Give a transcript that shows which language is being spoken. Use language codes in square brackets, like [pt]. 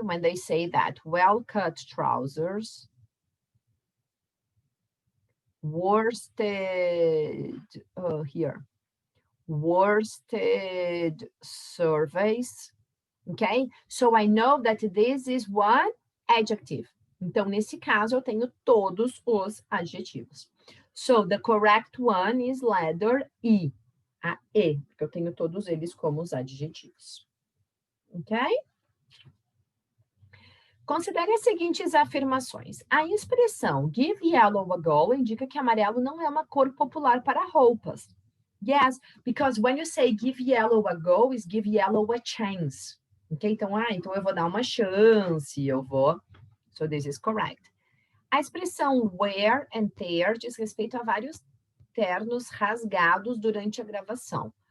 [en] When they say that, well-cut trousers, worsted, here, worsted surveys, okay? So I know that this is one adjective. [pt] Então, nesse caso, eu tenho todos os adjetivos. [en] So, the correct one is letter E, [pt] a E, porque eu tenho todos eles como os adjetivos. Ok? Considere as seguintes afirmações. A expressão [en] give yellow a go [pt] indica que amarelo não é uma cor popular para roupas. [en] Yes, because when you say give yellow a go, is give yellow a chance. Ok? [pt] Então, então eu vou dar uma chance, eu vou... [en] So this is correct. [pt] A expressão [en] wear and tear [pt] diz respeito a vários ternos rasgados durante a gravação.